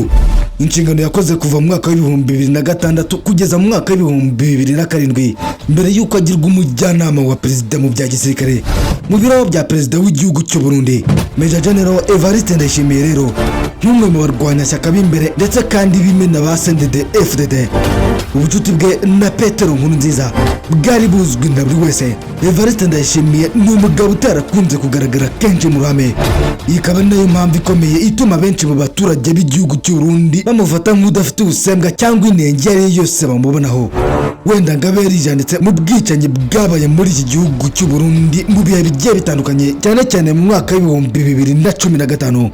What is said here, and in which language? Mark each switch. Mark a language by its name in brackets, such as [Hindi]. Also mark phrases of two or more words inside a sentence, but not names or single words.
[Kinyarwanda] Inshingano yakoze kuva mu mwaka w'ibihumbi 2006 kugeza mu mwaka w'ibihumbi 2007 mbere y'uko agirwa umujyanama wa perezida mu bya gisirikare mu biro bya perezida w'igihugu cy'u Burundi. Major General Evariste Ndayishimiye rero n'umwe mu barwanashyaka b'imbere ndetse kandi b'imena ba CNDD-FDD. Ubucuti bwe na Petero Nkurunziza bwari buzwi na buri wese. Evariste Ndayishimiye ni umugabo utarakunze kugaragara kenshi mu ruhame. Iyi ikaba nayo mpamvu ikomeye ituma benshi mu baturage b'igihugu cy'u Burundi bamufata nk'udafite ubusembwa cyangwa inenge iyo yose bamubonaho. Wenda ngabe yarijanditse mu bwicanyi bwabaye muri iki gihugu cy'u Burundi mu bihe bigiye bitandukanye, cyane cyane mu mwaka w'ibihumbi 2015.